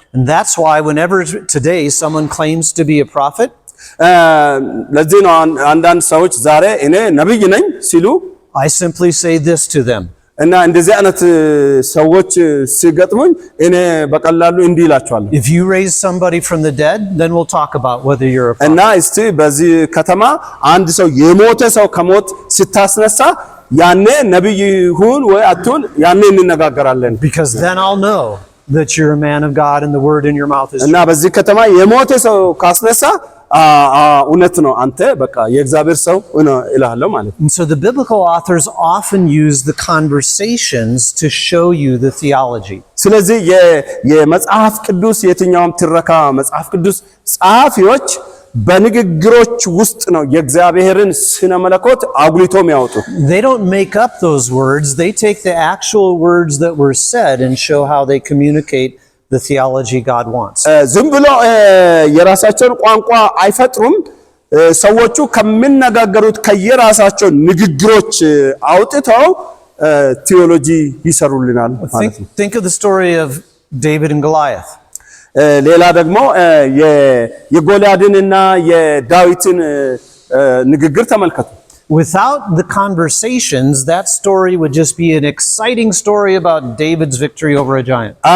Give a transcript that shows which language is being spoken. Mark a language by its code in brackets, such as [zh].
[en] And that's why whenever today someone claims to be a prophet, [am] ለዚህ ነው አንዳንድ ሰዎች ዛሬ እኔ ነብይ ነኝ ሲሉ [en] I simply say this to them. [am] እና እንደዚህ አይነት ሰዎች ሲገጥሙኝ እኔ በቀላሉ እንዲህ እላቸዋለሁ. [en] If you raise somebody from the dead, then we'll talk about whether you're a prophet. [am] እና እስቲ በዚህ ከተማ አንድ ሰው የሞተ ሰው ከሞት ስታስነሳ ያኔ ነብይ ሁን ወይ አትሁን ያኔ እንነጋገራለን. [en] Because then I'll know that you're a man of God and the word in your mouth is true. [am] እና በዚህ ከተማ የሞተ ሰው ካስነሳ እውነት ነው አንተ በቃ የእግዚአብሔር ሰው እልሃለሁ ማለት ነው. [en] And so the biblical authors often use the conversations to show you the theology. [am] ስለዚህ የመጽሐፍ ቅዱስ የትኛውም ትረካ መጽሐፍ ቅዱስ ጸሐፊዎች በንግግሮች ውስጥ ነው የእግዚአብሔርን ስነ መለኮት አጉልቶ የሚያወጡ. [en] They don't make up those words, they take the actual words that were said and show how they communicate the theology God wants. [am] ዝም ብሎ የራሳቸውን ቋንቋ አይፈጥሩም. ሰዎቹ ከሚነጋገሩት ከየራሳቸው ንግግሮች አውጥተው ቴዎሎጂ ይሰሩልናል ማለት ነው. [en] Think of the story of David and Goliath. [am] ሌላ ደግሞ የጎልያድንና የዳዊትን ንግግር ተመልከቱ. [en] Without the conversations, that story would just be an exciting story about David's victory over a giant.